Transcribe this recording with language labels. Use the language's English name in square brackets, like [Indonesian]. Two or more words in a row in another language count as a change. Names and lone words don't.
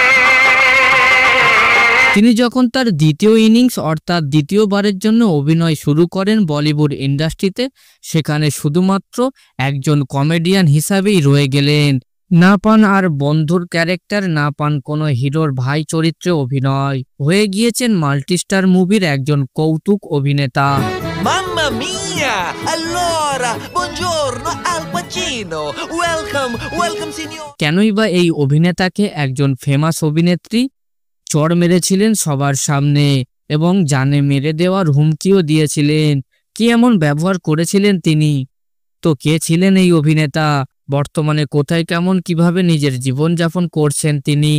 [Bangla] তিনি যখন তার দ্বিতীয় ইনিংস অর্থাৎ দ্বিতীয়বারের জন্য অভিনয় শুরু করেন বলিউড ইন্ডাস্ট্রিতে, সেখানে শুধুমাত্র একজন কমেডিয়ান হিসাবেই রয়ে গেলেন। না পান আর বন্ধুর ক্যারেক্টার, না পান কোনো হিরোর ভাই চরিত্রে অভিনয়, হয়ে গিয়েছেন [English] multistar movie [Bangla] একজন কৌতুক অভিনেতা। [Italian] Mamma mia! Allora, buongiorno Al Pacino. [English] Welcome signor. [Bangla] কেনই বা এই অভিনেতাকে একজন ফেমাস অভিনেত্রী চড় মেরেছিলেন সবার সামনে এবং জানে মেরে দেওয়ার হুমকিও দিয়েছিলেন? কি এমন ব্যবহার করেছিলেন তিনি? তো কে ছিলেন এই অভিনেতা? বর্তমানে কোথায়, কেমন, কিভাবে নিজের জীবনযাপন করছেন তিনি?